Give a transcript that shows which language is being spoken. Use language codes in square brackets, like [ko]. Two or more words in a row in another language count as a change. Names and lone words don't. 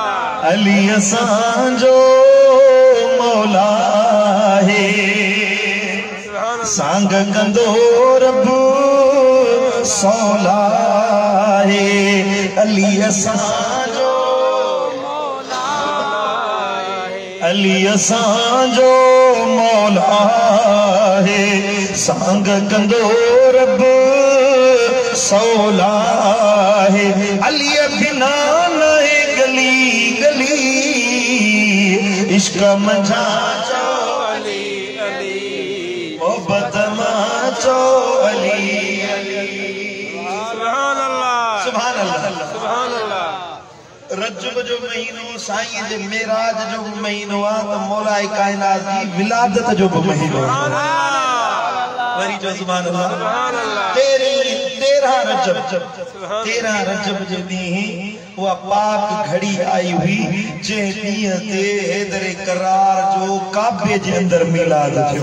[sd] अली असांजो मौला है सांग कंदो रब सौला है अली असांजो मौला है अली असांजो मौला है सांग कंदो रब सौला है अली बिना नहीं गली गली इश्क मझा अली अली मोहब्बत मां चो अली अली [ar] سبحان الله سبحان الله سبحان الله [sd] रजब जो महीनो साईं जे मेराज जो महीनो आहे त मौला कायनात जी विलादत जो महीनो वरी जो [ar] سبحان الله سبحان الله [sd] 13 रजब जे ॾींहुं उहा पाक घड़ी आई हुई जंहिं ॾींहं ते हैदर करार जो काबे जे अंदर मिलाद थियो